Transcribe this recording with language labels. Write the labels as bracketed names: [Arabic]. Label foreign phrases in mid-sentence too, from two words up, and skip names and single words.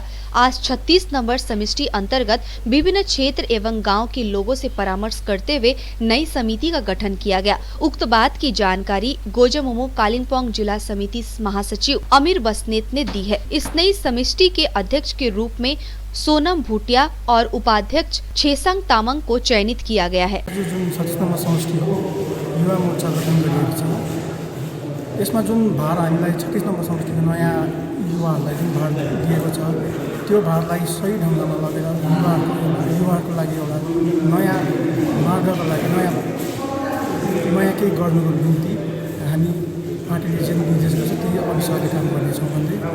[Hindi] आज 36 नंबर समष्टि अंतर्गत विभिन्न क्षेत्र एवं गांव के लोगों से परामर्श करते हुए नई समिति का गठन किया गया। उक्त बात की जानकारी गोजामुमो कालिम्पोंग जिला समिति महासचिव अमीर बस्नेत ने दी है। इस नई समष्टि के अध्यक्ष के रूप में सोनम भूटिया और उपाध्यक्ष छेसाङ तामाङ को चयनित किया गया है। [Nepali] जुन 36 नम्बर समष्टि हो युवा मोर्चा गठन गरिएको छ, यसमा जुन भार हामीलाई 36 नम्बर समष्टिको नयाँ युवाहरूलाई जुन भार दिएको छ त्यो भारलाई सही ढङ्गमा लगेर युवाहरूको लागि एउटा नयाँ मार्गको लागि नयाँ केही गर्नुको निम्ति हामी पार्टीले जुन निर्देश गर्छ त्यही अनुसार काम गर्नेछौँ भन्दै